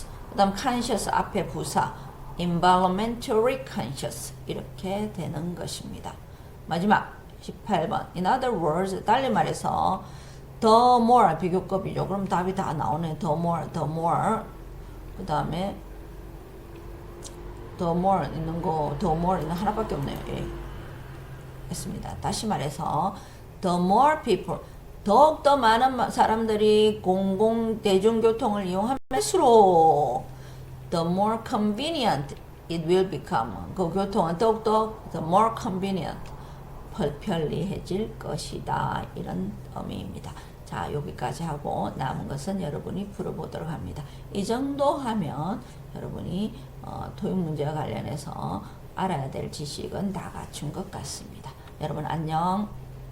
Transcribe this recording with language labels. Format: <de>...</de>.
<ko>그 다음 conscious 앞에 부사 environmentally conscious 이렇게 되는 것입니다. 마지막 18번.</ko> <en>In other words,</en> <ko>달리 말해서 the more 비교급이죠. 그럼 답이 다 나오네. the more. 그 다음에 the more 있는 거, the more 있는 하나밖에 없네요. 예. 했습니다. 다시 말해서</ko> <en>the more people,</en> <ko>더욱더 많은 사람들이 대중교통을 이용할수록</ko> <en>the more convenient it will become.</en> <ko>그 교통은 더욱더</ko> <en>the more convenient,</en> <ko>편리해질 것이다. 이런 의미입니다. 자, 여기까지 하고 남은 것은 여러분이 풀어보도록 합니다. 이 정도 하면 여러분이 토익 문제와 관련해서 알아야 될 지식은 다 갖춘 것 같습니다. 여러분 안녕.</ko>